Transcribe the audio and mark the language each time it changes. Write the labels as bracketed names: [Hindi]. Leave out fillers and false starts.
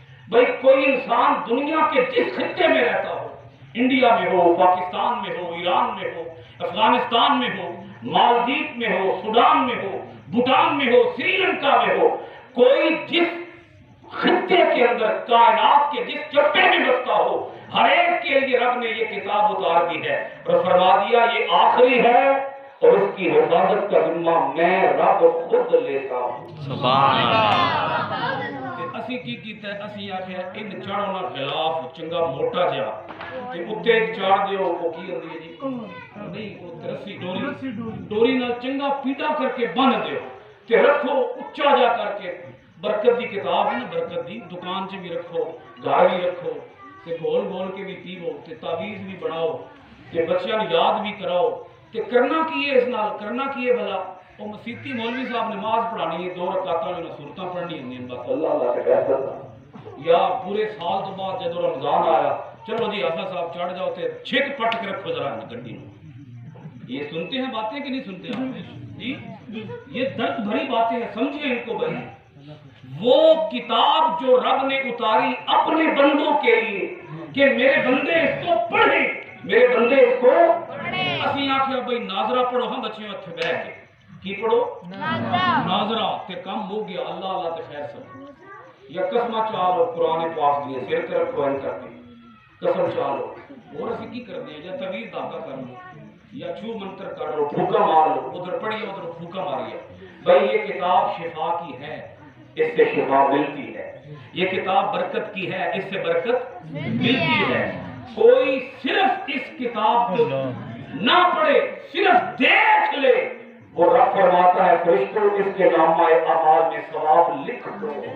[Hindi] भाई, कोई इंसान दुनिया के जिस खित्ते में रहता हो, इंडिया में हो, पाकिस्तान में हो, ईरान में हो, अफगानिस्तान में हो, मालदीव में हो, सूडान में हो, भूटान में हो, श्रीलंका में हो, कोई जिस खित्ते के अंदर, कायनात के जिस चप्पे में बसता हो, हर एक के लिए रब ने ये किताब उतार दी है और फरमा दिया ये आखिरी है और इसकी हिफाजत का जिम्मा मैं रब खुद लेता हूँ। [Punjabi] सुभान अल्लाह। ਅਸੀਂ ਕੀ ਕੀਤਾ? ਅਸੀਂ ਆਖਿਆ ਇਹ ਚਾੜੋ ਨਾ ਗਿਲਾਫ ਚੰਗਾ ਮੋਟਾ ਜਿਹਾ ਤੇ ਉੱਤੇ ਚਾੜ ਦਿਓ। ਉਹ ਕੀ ਹੁੰਦੀ ਹੈ ਜੀ? ਨਹੀਂ, ਉਹ ਰੱਸੀ, ਡੋਰੀ ਨਾਲ ਚੰਗਾ ਪੀੜਾ ਕਰਕੇ ਬੰਨ ਦਿਓ ਤੇ ਰੱਖੋ ਉੱਚਾ ਜਾ ਕਰਕੇ। ਬਰਕਤ ਦੀ ਕਿਤਾਬ ਹੈ ਨਾ, ਬਰਕਤ ਦੀ ਦੁਕਾਨ 'ਚ ਵੀ ਰੱਖੋ, ਘਰ ਵੀ ਰੱਖੋ ਤੇ ਘੋਲ ਘੋਲ ਕੇ ਵੀ ਪੀਵੋ ਤੇ ਤਾਵੀਜ਼ ਵੀ ਬਣਾਓ ਤੇ ਬੱਚਿਆਂ ਨੂੰ ਯਾਦ ਵੀ ਕਰਾਓ। ਤੇ करना की है, इस नाल करना की है भला? वो मसीती मौलवी साहब नमाज पढ़ानी है, 2 रकातां जो सूरतां पढ़नी होंगी बस, अल्लाह अल्लाह से बेहतर। या पूरे साल तो बाद जब रमजान आया, चलो जी हाफिज साहब चढ़ जाओ ते छिक पट के रखो जरा गड्डी में। [Hindi] ये सुनते हैं बातें कि नहीं सुनते आप जी? ये दर्द भरी बातें हैं, समझिए इनको भाई। वो किताब जो रब ने उतारी अपने बंदों के लिए कि मेरे बंदे इसको पढ़े, मेरे बंदे इसको [Punjabi] ਅਸੀਂ ਆਖਿਆ ਬਈ ਨਾਜ਼ਰਾ ਪੜੋ। ਹਾਂ ਬੱਚਿਓ, ਇੱਥੇ ਬਹਿ ਕੇ ਕੀ ਪੜੋ? ਨਾਜ਼ਰਾ। ਤੇ ਕੰਮ ਹੋ ਗਿਆ, ਅੱਲਾ ਅੱਲਾ ਤੇ ਖੈਰ ਸਭ। ਜਾਂ ਕਸਮਾਂ ਚਾਲੋ ਕੁਰਾਨ ਪਾਕ ਦੀਆਂ ਸਿਰ ਤੇ ਰੱਖੋ ਐਂ ਕਰਕੇ ਕਸਮ ਚਾਲੋ। ਹੋਰ ਅਸੀਂ ਕੀ ਕਰਦੇ ਹਾਂ? ਜਾਂ ਤਵੀਜ਼ ਦਾਗਾ ਕਰ ਲਓ, [Hindi] या छू मंत्र कर लो, फूका मार लो, उधर पढ़िए उधर फूका मारिए। भाई, ये किताब शिफा की है, इससे शिफा मिलती है। ये किताब बरकत की है, इससे बरकत मिलती है। कोई सिर्फ इस किताब को ना पढ़े, सिर्फ देख ले, वो रब फरमाता है फरिश्तों इसके नामाए अमाल में सवाब लिख दो।